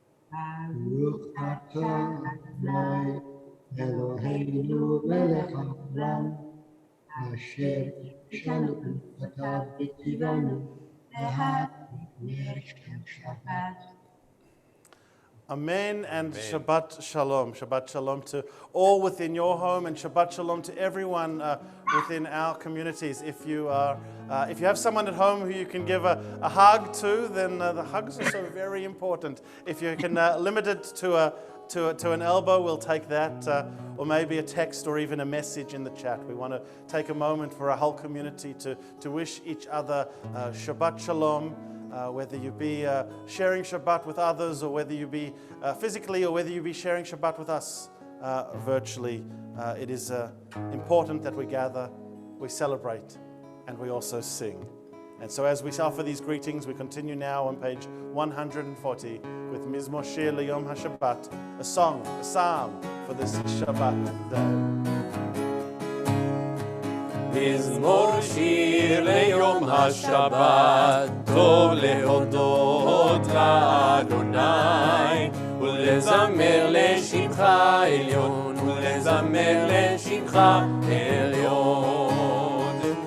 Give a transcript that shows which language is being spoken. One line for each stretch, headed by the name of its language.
Hebrew: Baruch atah Adonai Eloheinu melech haolam asher קידשנו במצוותיו וציוונו להדליק נר של שבת.
English: Amen and Shabbat Shalom. Shabbat Shalom to all within your home, and Shabbat Shalom to everyone within our communities. If you have someone at home who you can give a hug to, then the hugs are so very important. If you can limit it to an elbow, we'll take that, or maybe a text or even a message in the chat. We want to take a moment for our whole community to wish each other Shabbat Shalom. Whether you be sharing Shabbat with others, or whether you be physically, or whether you be sharing Shabbat with us virtually, it is important that we gather, we celebrate, and we also sing. And so as we offer these greetings, we continue now on page 140 with Mizmor Shir Leyom HaShabbat, a song, a psalm for this Shabbat day.
Hebrew: מזמור שיר ליום השבת, טוב להודות לאדוני, ולזמר לשמך עליון, ולזמר לשמך עליון.